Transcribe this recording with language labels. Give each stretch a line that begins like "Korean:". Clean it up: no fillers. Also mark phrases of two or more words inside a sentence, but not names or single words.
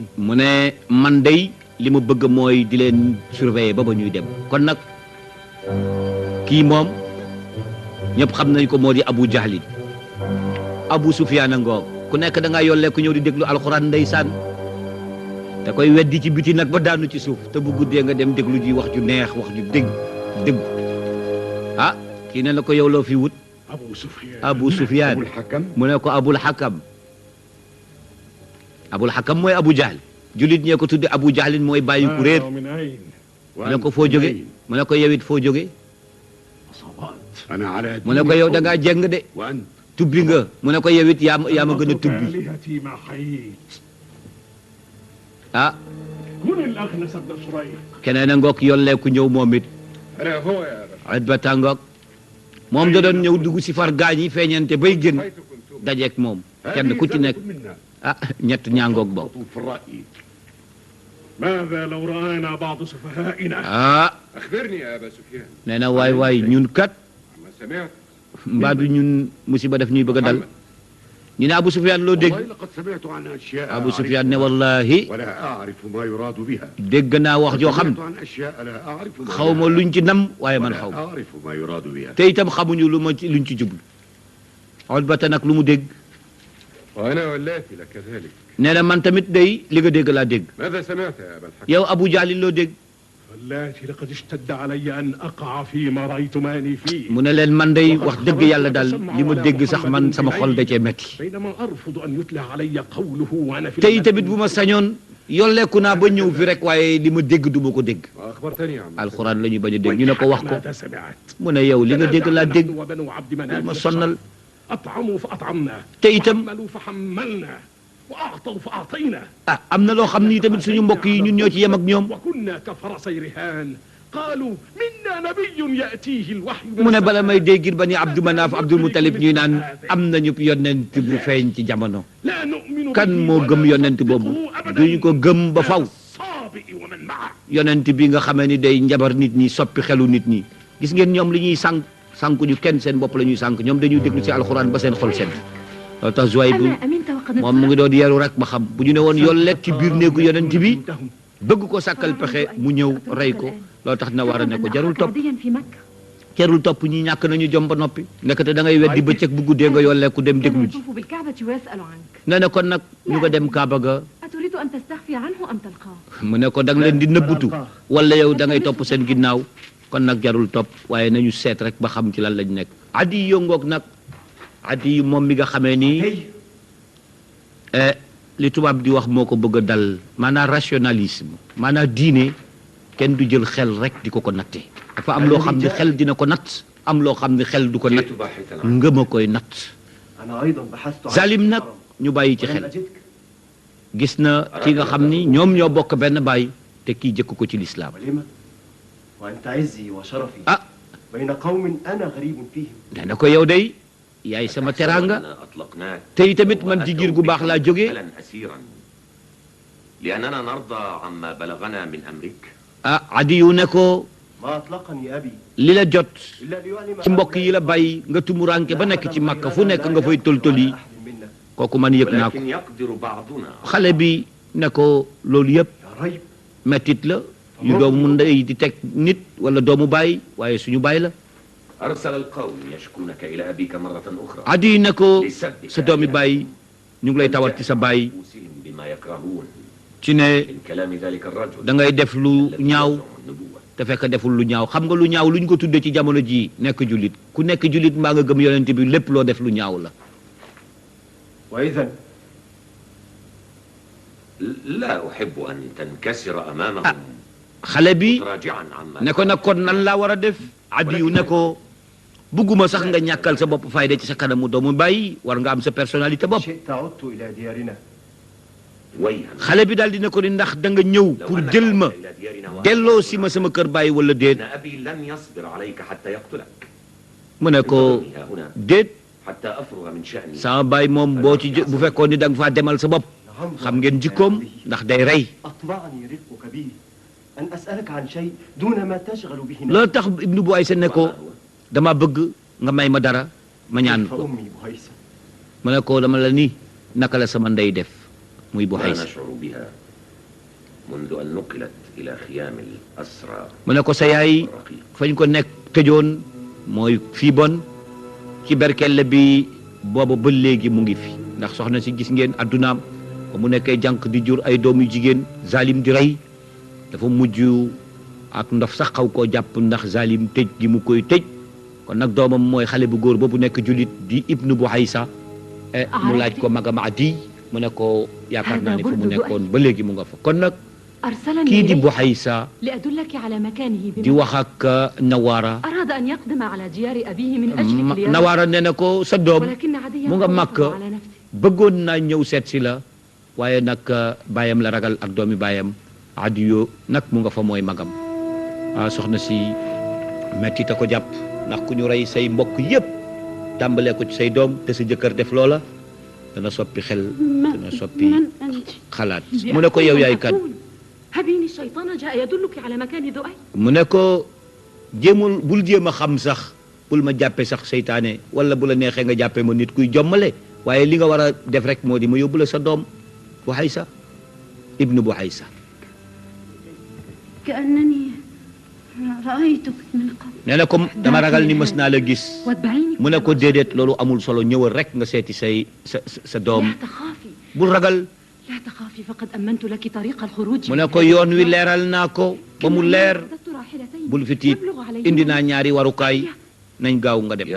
Wolof: mu ne man day li ma bëgg mooy di leen surveiller ba ba ñuy dem kon nag kii moom ñëpp xam nañ ko moo di Abu Jahlin Abu Sufyaan a ngoog ku nekk da ngaa yollee ku ñëw di déglu alxuraan ndeysaan te koy weddi ci biti nag ba daanu ci suuf te bu guddee nga dem déglu ji wax ju neex wax ju dëgg ah kii ne na ko yow loo fi wut
Arabic: أبو سفيان Abu Sufyaan أبو الحكم
Wolof: mu ne ko Abul Hakam mooy Abu Jahl jullit ñee ko tudde Abu Jahlin mooy bàyyi ku réer
Arabic: من أين
Wolof: mu ne ko foo jóge mu ne ko yow it foo jóge
Arabic: صوات أنا على
Wolof: mu ne ko yow da ngaa jeng de
Arabic: وأنت
Wolof: tubbi nga mu ne ko yow it yaa ma gën a tubbi
Arabic: آلهتي ما حييت ah من الأخنس ابن سريق
Wolof: keneen a ngoog yolleeku ñëw moom it
Arabic: أنا هو يا أبا
Wolof: Utbata ngoog moom da doon ñëw dugg si far gaañ yi feeñante bay génn
Arabic: حيث كنتم
Wolof: dajeek moom kenn ku ci nekk
Arabic: منا
Wolof: ah ñett ñaangoog boobu
Arabic: في الرأي ماذا لو رأينا بعض سفهائنا ah أخبرني يا أبا سفيان
Wolof: nee na waay waay ñun kat
Arabic: عما سمعت
Wolof: mbaa du ñun musiba def ñuy bëgg a dal ñu ne Abu Sufyaan loo dégg
Arabic: والله لقد سمعت عن أشياء
Wolof: Abu Sufyaan ne wallahi
Arabic: ولا أعرف ما يراد بها
Wolof: dégg naa wax joo xam
Arabic: سمعت عن أشياء لا أعرف ما
Wolof: xaw ma luñ ci nam waaye man
Arabic: ولا
Wolof: xaw ma
Arabic: أعرف ما يراد بها
Wolof: te itam xamuñu luñ ci jublu Utbata nag lu mu dégg
Arabic: وأنا واللاتي لكذلك.
Wolof: nee na man tamit day li nga dégg laa dégg.
Arabic: ماذا سمعت يا أبا الحكم؟
Wolof: yow Abu Jahlin loo dégg.
Arabic: واللاتي لقد اشتد علي أن أقع فيما رأيتماني فيه.
Wolof: mu ne leen man day wax dëgg yàlla daal li ma dégg sax man sama xol da cee metti.
Arabic: بينما أرفض أن يتلى علي قوله وأنا في
Wolof: tey tamit bu ma sañoon yolleeku naa ba ñëw fi rek waaye li ma dégg du ma ko dégg.
Arabic: وأخبرتني عن
Wolof: alxuraan la ñuy bañ a dégg ñu ne ko wax ko
Arabic: ماذا سمعت؟
Wolof: mu ne yow li nga dégg laa dégg
Arabic: وبنو عبد مناف
Wolof: ma sonnal
Arabic: أطعموا فأطعمنا
Wolof: te itam
Arabic: حملوا فحملنا وأعطوا فأعطينا
Wolof: ah am na loo xam ni tamit suñu mbokk yi ñun ñoo ci yem ak ñoom.
Arabic: وكنا كفرسي رهان قالوا منا نبي يأتيه الوحي
Wolof: mu ne bala may déggit ba ni Abdou Manaf Abdul Muttalib ñuy naan am nañu yonent bu feeñ ci jamono.
Arabic: لا نؤمن
Wolof: kan
Arabic: به
Wolof: moo gëm
Arabic: ولا
Wolof: yonent boobu
Arabic: نصدقه أبداً.
Wolof: duñu ko gëm ba faw.
Arabic: الصابئ ومن معه
Wolof: yonent bi nga xamee ni day njabar nit ñi soppi xelu nit ñi gis ngeen ñoom li ñuy sànku ñu kenn seen bopp la ñuy sànk ñoom dañuy déglu ci alxuraan ba seen xol sedd loolu tax Zuhayb
Arabic: أما أمنت وقد
Wolof: moom mu ngi doon yeru rek ba xam bu ñu ne woon yolleet ci biir néegu yonent bi
Arabic: عندهم.
Wolof: bëgg ko sàkkal pexe mu ñëw rey ko loolu tax na war a ne ko jarul topp
Arabic: في مكة
Wolof: jarul topp ñi ñàkk nañu jom ba noppi nekkate da ngay weddi bëccëg bu guddee nga yolleeku dem déglu ji
Arabic: يطوف بالكعبة ويسأل عنك
Wolof: nee na kon nag ñu ko dem Kaaba ga
Arabic: أتريد أن تستخفي عنه أم تلقاه
Wolof: mu ne ko da nga leen di nëbbutu wala yow da ngay topp seen ginnaaw kon nag jarul topp waaye nañu seet rek ba xam ci lan lañ nekk addi yongoog nag addi moom mi nga xamee nii li tubaab di wax moo ko bëgg a dal maanaam rationalisme maanaam diine kenn du jël xel rek di ko natte dafa am loo xam ne xel dina ko natt am loo xam ne xel du ko natt ngëm a koy natt Salim nag ñu bàyyi ci xel gis na ki nga xam ni ñoom ñoo bokk benn baay te kii jëkk ko ci lislaam
Arabic: وأنت عزي وشرفي ah بين قوم أنا غريب فيهم
Wolof: nee na ko yow day yaay sama teraanga te tamit man ci giir gu baax laa jógee
Arabic: لأننا نرضى عما بلغنا من أمرك
Wolof: ah Adiyu ne ko
Arabic: ما أطلقني أبي
Wolof: li la jot
Arabic: إلا ليعلم
Wolof: ci mbokk yi la bàyyi nga tumuranke ba nekk ci Makka fu nekk nga fay toltoli
Arabic: أحد منا
Wolof: kooku man yëg naa ko
Arabic: ولكن يقدر بعضنا
Wolof: xale bi ne ko loolu yëpp
Arabic: يا ريب
Wolof: mettit la yu doomu ndey di teg nit wala doomu baay waaye suñu baay la
Arabic: أرسل القوم يشكونك إلى أبيك مرة أخرى
Wolof: Adiyu ne ko sa doomi baay ñu ngi lay tawat ci sa baay
Arabic: نفوسهم بما يكرهون
Wolof: ci ne
Arabic: من كلام ذلك الرجل
Wolof: da ngay def lu
Arabic: الذي
Wolof: ñaaw
Arabic: يزعم النبوة.
Wolof: te fekk deful lu ñaaw xam nga lu ñaaw lu ñu ko tuddee ci jamono ji nekk jullit ku nekk jullit mbaa nga gëm yonent bi lépp loo def lu ñaaw la
Arabic: وإذا لا أحب أن تنكسر أمامهم
Wolof: xale bi
Arabic: راجعا عما
Wolof: ne ko nag kon nan laa war a def Adiyu ne ko bugguma sax nga ñàkkal sa bopp fayda ci sa kanamu doomu bàyyi war nga am sa personnalité bopp
Arabic: شئت عدت إلى ديارنا ويها
Wolof: xale bi daal dina ko ni ndax da nga ñëw
Arabic: لو pour أنك
Wolof: jël ma
Arabic: عدت إلى ديارنا
Wolof: delloo si ma sama kër bàyyi wala déet
Arabic: إن أبي لن يصبر عليك حتى يقتلك
Wolof: mu ne ko
Arabic: انتظرني ها هنا
Wolof: déet
Arabic: حتى أفرغ من شأني
Wolof: sama baay moom boo ci bu fekkoon ni da nga faa demal sa bopp xam ngeen jikkoom ndax day rey
Arabic: أطمعني رفقك به أن أسألك عن شيء دون ما تشغل به نفسك.
Wolof: loolu tax Ibnu Bu Aysa ne ko
Arabic: وما هو؟
Wolof: dama bëgg nga may ma dara ma ñaan ko
Arabic: فأمي بهيسة
Wolof: mu ne ko dama la ni naka la sama ndey def muy Bu
Arabic: لا Aysa نشعر بها منذ أن نقلت إلى خيام الأسرى
Wolof: mu ne ko sa yaay
Arabic: والرقيق
Wolof: fañ ko nekk tëjoon mooy fii bon ci berkelle bi booba ba léegi mu ngi fi ndax soxna si gis ngeen addunaam ba mu nekkee jànq di jur ay doom yu jigéen Zalim di rey dafa mujj ak ndof sax xaw koo jàpp ndax Zalim tëj gi mu koy tëj kon nag doomam mooy xale bu góor boobu nekk julit di Ibnu Bu Aysa mu laaj ko magam Adi mu ne ko yaakaar naa ne fu mu nekkoon ba léegi mu nga fa kon nag
Arabic: أرسلني
Wolof: kii di Bu
Arabic: إليه Aysa لأدلك على مكانه
Wolof: di wax ak Nawaara
Arabic: أراد أن يقدم على ديار أبيه من أجلك ليرى
Wolof: Nawaara nee na ko sa doom
Arabic: ولكن عدي
Wolof: mu nga
Arabic: خوفه Makka على نفسه
Wolof: bëggoon naa ñëw seet si la waaye nag baayam la ragal ak doomi baayam Adiyu nag mu nga fa mooy magam soxna si metti ta ko jàpp ndax ku ñu rey say mbokk yépp tàmbalee ko ci say doom te sa jëkkër def loola dana soppi xel dana soppi
Arabic: من أنت؟
Wolof: xalaat mu ne ko yow yaay kan
Arabic: هبيني الشيطان جاء يدلك على مكان ذؤي
Wolof: mu ne ko jéemul bul jéem a xam sax bul ma jàppe sax seytaane wala bu la neexee nga jàppe ma nit kuy jommale waaye li nga war a def rek moo di ma yóbbu la sa doom Bu Aysa Ibnu Bu Aysa
Arabic: كأنني رأيتك من قبل
Wolof: nee na comme dama ragal ni mës naa la gis
Arabic: واتبعيني
Wolof: mu ne ko déedéet loolu amul solo ñëwal rek nga seeti sa doom
Arabic: لا تخافي
Wolof: bul ragal
Arabic: لا تخافي فقد أمنت لك طريق الخروج
Wolof: mu ne ko yoon wi leeral naa ko ba mu leer bul fi tiit indi naa ñaari warukaay nañ gaaw nga dem